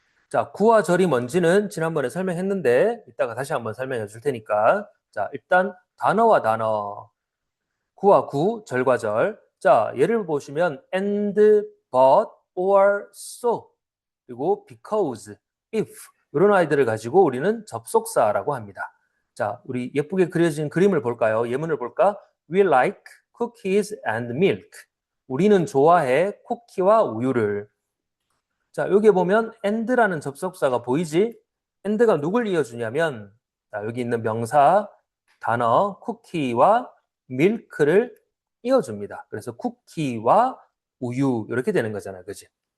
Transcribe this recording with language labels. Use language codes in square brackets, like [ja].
[ko] 자, 구와 절이 뭔지는 지난번에 설명했는데 이따가 다시 한번 설명해 줄 테니까 자, 일단 단어와 단어, 구와 구, 절과 절. 자, 예를 보시면 and, but, or, so 그리고 because, if 이런 아이들을 가지고 우리는 접속사라고 합니다. 자, 우리 예쁘게 그려진 그림을 볼까요? 예문을 볼까? [en] We like cookies and milk. [ko] 우리는 좋아해 쿠키와 우유를. 자, 여기 보면 and라는 접속사가 보이지? and가 누굴 이어주냐면 자, 여기 있는 명사, 단어, 쿠키와 밀크를 이어줍니다. 그래서 쿠키와 우유 이렇게 되는 거잖아요. 그지?